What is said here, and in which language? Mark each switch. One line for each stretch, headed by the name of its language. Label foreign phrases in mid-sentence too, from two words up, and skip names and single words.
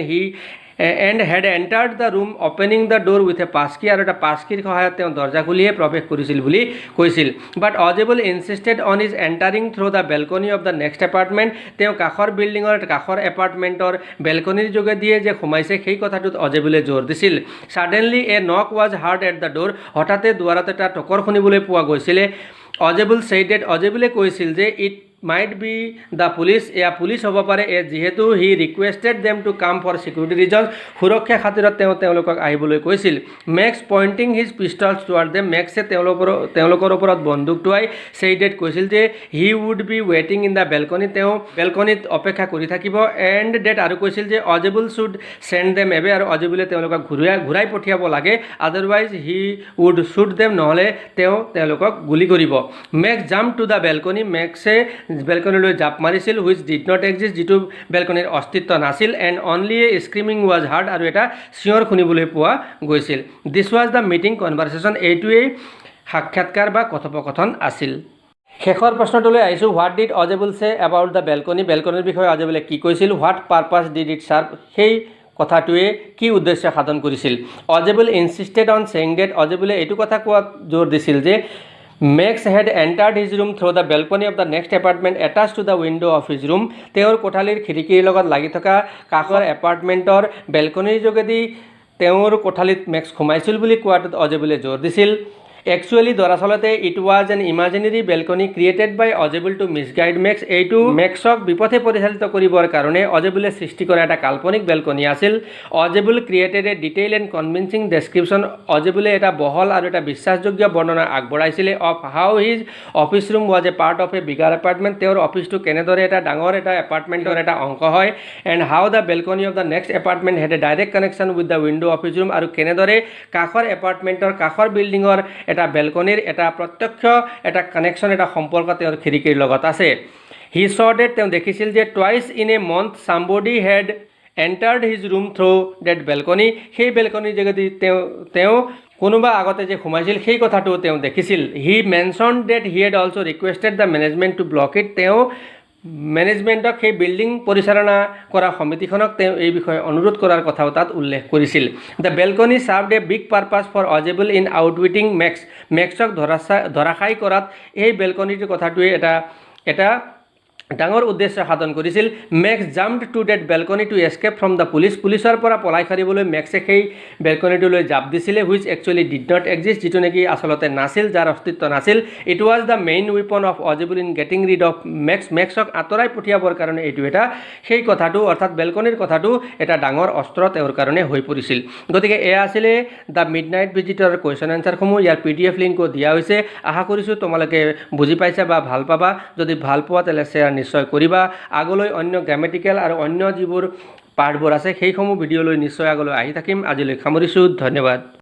English: and he'd entered the room opening the door with a passkey
Assamese: আৰু এটা পাছকিৰ সহায়ত তেওঁ দৰ্জা খুলিহে প্ৰৱেশ কৰিছিল বুলি কৈছিল
English: but Ojebal insisted on his entering through the balcony of the next apartment
Assamese: তেওঁ কাষৰ বিল্ডিঙৰ কাষৰ এপাৰ্টমেণ্টৰ বেলকনিৰ যোগেদিয়ে যে সোমাইছে সেই কথাটোত অজেবলে জোৰ দিছিল
English: suddenly a knock was heard at the door
Assamese: হঠাতে দুৱাৰত এটা টকৰ শুনিবলৈ পোৱা গৈছিলে
English: Ojebal said that
Assamese: অজেবলে কৈছিল যে
English: ইট might be the police
Assamese: এয়া পুলিচ হ'ব পাৰে
English: যিহেতু he requested them to come for security reasons
Assamese: সুৰক্ষা খাতিৰত তেওঁলোকক আহিবলৈ কৈছিল
English: Max pointing his pistols toward them
Assamese: Maxে তেওঁলোকৰ ওপৰত বন্দুক টোৱাই
English: said
Assamese: কৈছিল যে
English: he would be waiting in the balcony
Assamese: তেওঁ বেলকনিত অপেক্ষা কৰি থাকিব
English: and that
Assamese: আৰু কৈছিল যে
English: Ojibwe should send them away
Assamese: আৰু Ojibwe তেওঁলোকক ঘূৰাই পঠিয়াব লাগে
English: otherwise he would shoot them
Assamese: নহলে তেওঁলোকক গুলি কৰিব
English: Max jumped to the balcony
Assamese: Maxে বেলকনিলৈ জাপ মাৰিছিল
English: which did not exist
Assamese: যিটো বেলকনিৰ অস্তিত্ব নাছিল
English: and only a screaming was heard
Assamese: আৰু এটা চিঞৰ শুনিবলৈ পোৱা গৈছিল
English: this was the meeting conversation
Assamese: এইটোৱেই সাক্ষাৎকাৰ বা কথোপকথন আছিল শেষৰ প্ৰশ্নটোলৈ আহিছোঁ
English: what did Ojibwe say about the balcony
Assamese: বেলকনিৰ বিষয়ে Ojibwe কি কৈছিল
English: what purpose did it serve
Assamese: সেই কথাটোৱে কি উদ্দেশ্য সাধন কৰিছিল
English: Ojibwe insisted on saying that
Assamese: Ojibwe এইটো কথা কোৱাত জোৰ দিছিল যে
English: Max had entered his room through the balcony of the next apartment attached to the window of his room
Assamese: তেওঁৰ কোঠালীৰ খিৰিকীৰ লগত লাগি থকা কাষৰ এপাৰ্টমেণ্টৰ বেলকনিৰ যোগেদি তেওঁৰ কোঠালীত মেক্স সোমাইছিল বুলি কোৱাটোত Ojibwe জোৰ দিছিল
English: Actually, দৰাচলতে it was an imaginary balcony created by Ojibwe to misguide Max
Assamese: এইটো মেক্সক বিপথে পৰিচালিত কৰিবৰ কাৰণে Ojibwe সৃষ্টি কৰা এটা কাল্পনিক বেলকনি আছিল
English: Ojibwe created a detailed and convincing description
Assamese: Ojibwe এটা বহল আৰু এটা বিশ্বাসযোগ্য বৰ্ণনা আগবঢ়াইছিল
English: of how his office room was a part of a bigger apartment
Assamese: তেওঁৰ অফিসটো কেনেদৰে এটা ডাঙৰ এটা এপাৰ্টমেণ্টৰ এটা অংশ হয়
English: and how the balcony of the next apartment had a direct connection with the window of his room
Assamese: আৰু কেনেদৰে কাষৰ এপাৰ্টমেণ্টৰ কাষৰ বিল্ডিঙৰ এটা বেলকনিৰ এটা প্ৰত্যক্ষ এটা কানেকশ্যন এটা সম্পৰ্ক তেওঁৰ খিৰিকীৰ লগত আছে
English: he saw that
Assamese: তেওঁ দেখিছিল যে
English: twice in a month somebody had entered his room through that balcony
Assamese: সেই বেলকনিৰ যোগেদি তেওঁ কোনোবা আগতে যে সোমাইছিল সেই কথাটো তেওঁ দেখিছিল
English: he mentioned that he had also requested the management to block it
Assamese: তেওঁ মেনেজমেণ্টক সেই বিল্ডিং পৰিচালনা কৰা সমিতিখনক তেওঁ এই বিষয়ে অনুৰোধ কৰাৰ কথাও তাত উল্লেখ কৰিছিল
English: the balcony served a big purpose for Ojibwe in outwitting
Assamese: মেক্সক ধৰাশায়ী কৰাত এই বেলকনিটোৰ কথাটোৱে এটা ডাঙৰ উদ্দেশ্য সাধন কৰিছিল
English: Max jumped to that balcony to escape from the
Assamese: পুলিচৰ পৰা পলাই সাৰিবলৈ মেক্সে সেই বেলকনিটোলৈ জাপ দিছিলে
English: which actually did not exist
Assamese: যিটো নেকি আচলতে নাছিল যাৰ অস্তিত্ব নাছিল
English: it was the main weapon of Ojibwe in getting rid of
Assamese: মেক্সক আঁতৰাই পঠিয়াবৰ কাৰণে এইটো এটা সেই কথাটো অৰ্থাৎ বেলকনিৰ কথাটো এটা ডাঙৰ অস্ত্ৰ তেওঁৰ কাৰণে হৈ পৰিছিল গতিকে এয়া আছিলে দ্য মিডনাইট ভিজিটৰ
English: question answers
Assamese: ইয়াৰ PDF লিংকো দিয়া হৈছে আশা কৰিছোঁ তোমালোকে বুজি পাইছা বা ভাল পাবা যদি ভাল পোৱা তেলে শ্বেয়াৰ নিশ্চয় কৰিবা আগলৈ অন্য গ্ৰামেটিক্যাল আৰু অন্য যিবোৰ পাঠবোৰ আছে সেইসমূহ ভিডিঅ'লৈ নিশ্চয় আগলৈ আহি থাকিম আজিলৈ সামৰিছোঁ ধন্যবাদ